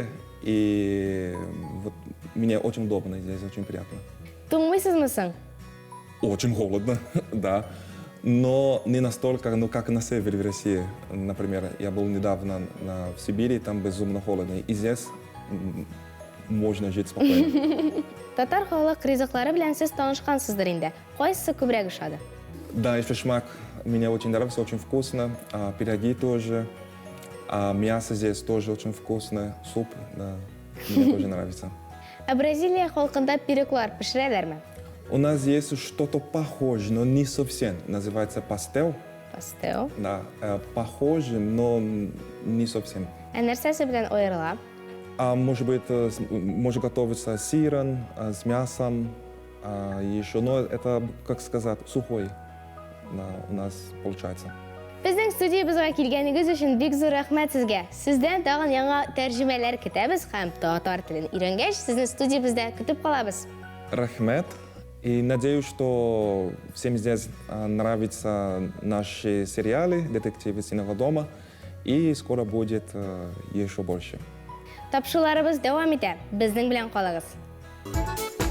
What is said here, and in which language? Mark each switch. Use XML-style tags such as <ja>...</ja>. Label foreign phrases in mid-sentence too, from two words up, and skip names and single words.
<ru>И вот мне очень удобно здесь, очень приятно.</ru> <tt>Туңмыйсызмы соң?</tt> <ru>Очень холодно, да. Но не настолько, ну, как на севере в России. Например, я был недавно в Сибири, там безумно холодно. И здесь можно жить спокойно.</ru> <tt>Татар халык ризыклары белән сез танышкансыздыр инде. Кайсы күбрәк ошады?</tt> <ru>Да, и фишмак мне очень нравится, очень вкусно. Пироги тоже. Мясо здесь тоже очень вкусное. Суп, да, мне тоже нравится.</ru> <tt>Ә Бразилия халкында пироглар пешерәләрме?</tt> <ru>У нас есть что-то похожее, но не совсем. Называется пастел. Пастел. Да, похоже, но не совсем.</ru> <tt>Ә нәрсәсе белән аерыла?</tt> <ru>Может быть, может готовиться с сыром, с мясом, еще, но это, как сказать, сухой, да, у нас получается.</ru> <tt>Безнең студиябызга килгәнегез өчен бик зур рәхмәт сезгә. Сездән тагын яңа тәрҗемәләр көтәбез һәм татар телен өйрәнгәч, сезне студиябызда көтеп калабыз. Рахмет.</tt> <ru>И надеюсь, что всем здесь нравятся наши сериалы «Детективы Синего дома», и скоро будет еще больше.</ru> <tt>Тапшыруларыбыз дәвам итә. Безнең белән калыгыз.</tt>